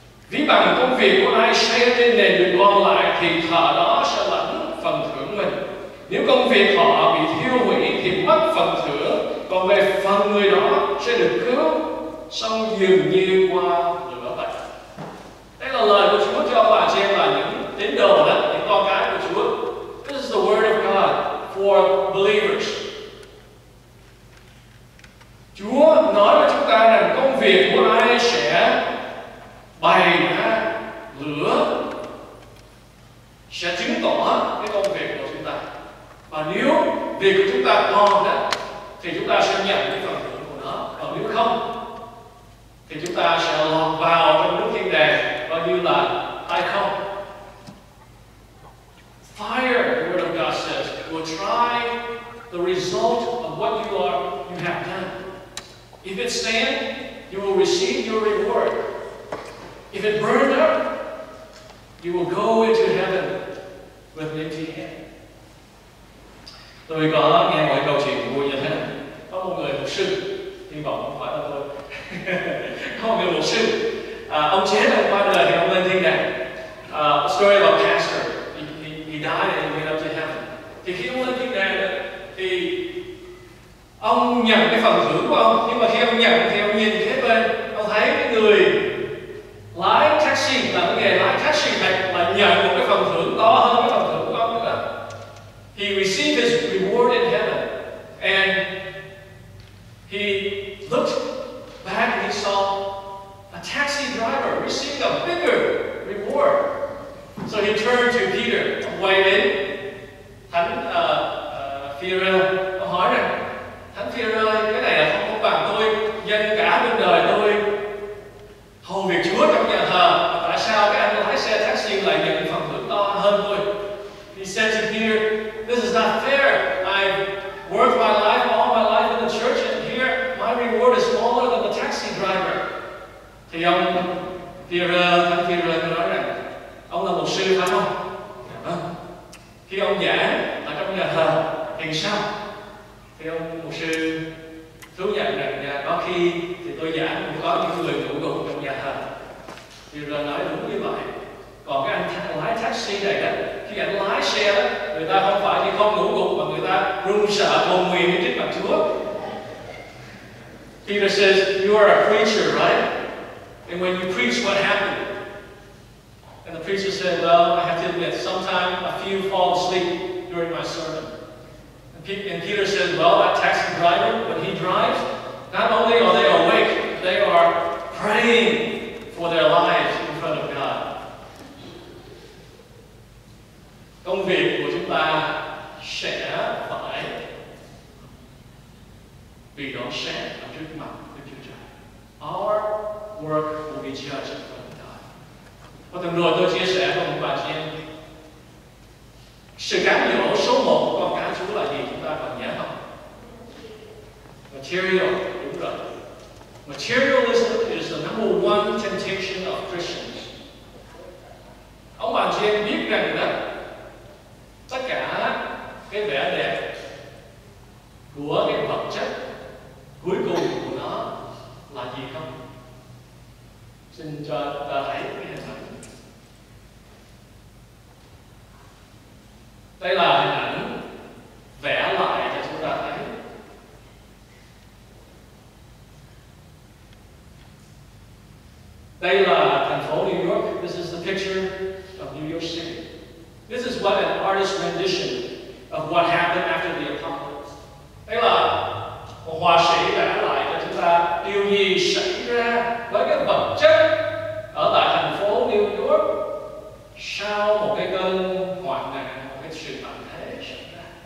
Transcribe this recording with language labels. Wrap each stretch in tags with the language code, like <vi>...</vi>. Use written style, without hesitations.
<vi>Ví bằng công việc của ai xây trên nền đường còn lại, thì thợ đó sẽ lãnh phần thưởng mình. Nếu công việc họ bị thiêu hủy thì mất phần thưởng, còn về phần người đó sẽ được cứu, xong dường như qua lửa vậy. Đây là lời của Chúa cho ông bà chị em là những tín đồ đó, những con cái của Chúa.</vi> <en>This is the word of God for believers.</en> <vi>Chúa nói với chúng ta rằng công việc của ai sẽ bày ra lửa, sẽ chứng tỏ cái công việc của chúng ta. Và nếu việc của chúng ta còn đó, thì chúng ta sẽ nhận cái phần thưởng của nó. Còn nếu không, thì chúng ta sẽ lọt vào trong nước thiên đàng coi như là hay không.</vi> <en>Fire, the Word of God says, will try the result of what you have done. If it stands, you will receive your reward. If it burned up, you will go into heaven with an empty hand.</en> <vi>Tôi có nghe một câu chuyện vui như thế này. Có một người mục sư, hy vọng không phải là tôi. Có một người mục sư, ông chết rồi, qua đời thì ông lên thiên đàng.</vi> <en>A story about a pastor. He died and he went up to heaven.</en> <vi>Thì khi ông lên thiên đàng thì ông nhận cái phần thưởng của ông, nhưng mà khi ông nhận thì ông nhìn kế bên, ông thấy cái người lái taxi, là cái nghề lái taxi này là nhận một cái phần thưởng to hơn cái phần thưởng của ông nữa.</vi> <en>He received his reward in heaven, and he looked back and he saw a taxi driver receiving a bigger reward. So he turned to Peter,</en> <vi>ông quay đến Thánh Phi-rơ, ông hỏi rằng: Thánh Phi-rơ, cái này là không bằng tôi dành cả bên đời tôi hầu việc Chúa trong nhà thờ, tại sao cái anh lái xe taxi lại nhận phần thưởng to hơn tôi?</vi> <en>He said to Peter, "This is not fair. I've worked my life, all my life in the church, and here my reward is smaller than the taxi driver."</en> <vi>Thì ông Thánh Phi-rơ nói rằng: ông là mục sư phải không? Dạ vâng. Khi ông giảng ở trong nhà thờ thì sao? Thì ông mục sư thú nhận rằng có khi thì tôi giảng có những người ngủ gục trong nhà thờ. Thì rồi nói đúng như vậy. Còn cái anh lái taxi này đó, khi anh lái xe đó, người ta không phải chỉ không ngủ gục mà người ta run sợ hồn nguyền đến trước mặt Chúa.</vi> <en>Peter says, "You are a preacher, right? And when you preach, what happened?" And the preacher said, "Well, I have to admit, sometimes a few fall asleep during my sermon." And Peter said, "Well, that taxi driver, when he drives, not only are they awake, they are praying for their lives in front of God."</en> <vi>Công việc của chúng ta sẽ phải bị đón xét ở trước mặt Đức Chúa Trời.</vi> <en>Our work will be judged in front of God.</en> <vi>Và tuần rồi tôi chia sẻ với một bà chị em, sự cám dỗ số 1 của con cái Chúa là gì, chúng ta còn nhớ không? Material, đúng rồi.</vi> <en>Materialism is the number one temptation of Christians.</en> <vi>Ông bà chị em biết rằng đó, tất cả cái vẻ đẹp của cái vật chất cuối cùng của nó là gì không? Xin cho ta thấy cái hình ảnh. Đây là hình ảnh vẽ lại cho chúng ta thấy. Đây là thành phố New York.</vi> <en>This is the picture of New York City. This is what an artist's rendition of what happened after the apocalypse.</en> <vi>Đây là một họa sĩ vẽ lại cho chúng ta điều gì xảy ra với cái vật chất ở tại thành phố New York sau một cái cơn hoạn nạn, một cái sự tận thế xảy ra.</vi>